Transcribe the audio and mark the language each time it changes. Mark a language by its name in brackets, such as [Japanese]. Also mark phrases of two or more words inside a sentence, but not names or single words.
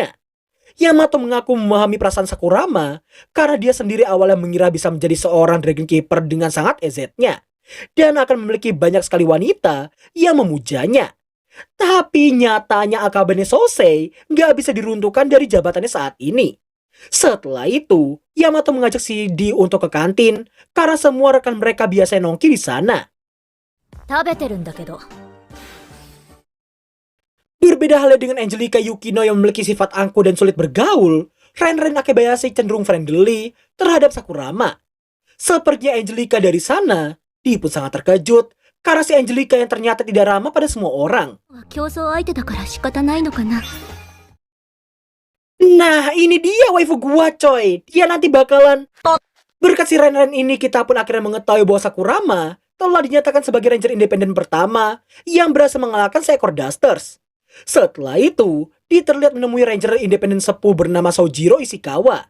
[Indonesian] Yamato mengaku memahami perasaan Sakurama karena dia sendiri awalnya mengira bisa menjadi seorang Dragon Keeper dengan sangat EZ-nya dan akan memiliki banyak sekali wanita yang memujanya. Tapi nyatanya Akabane Sosei nggak bisa diruntuhkan dari jabatannya saat ini. Setelah itu, Yamato mengajak si Di untuk ke kantin karena semua rekan mereka biasa nongki di sana. [Japanese] 食べてるんだけど。 [Indonesian] Berbeda halnya dengan Angelica Yukino yang memiliki sifat angkuh dan sulit bergaul, Ren Akebayashi cenderung friendly terhadap Sakurama. Sepertinya Angelica dari sana, dia pun sangat terkejut karena si Angelica yang ternyata tidak ramah pada semua orang. [Japanese] 競争相手だから仕方ないのかな。 [Indonesian] Nah, ini dia waifu gua coy. Dia nanti bakalan Berkat si Ren ini kita pun akhirnya mengetahui bahwa Sakurama telah dinyatakan sebagai Ranger independen pertama yang berhasil mengalahkan seekor Dusters. Setelah itu, dia terlihat menemui Ranger independen sepuh bernama Sojiro Ishikawa.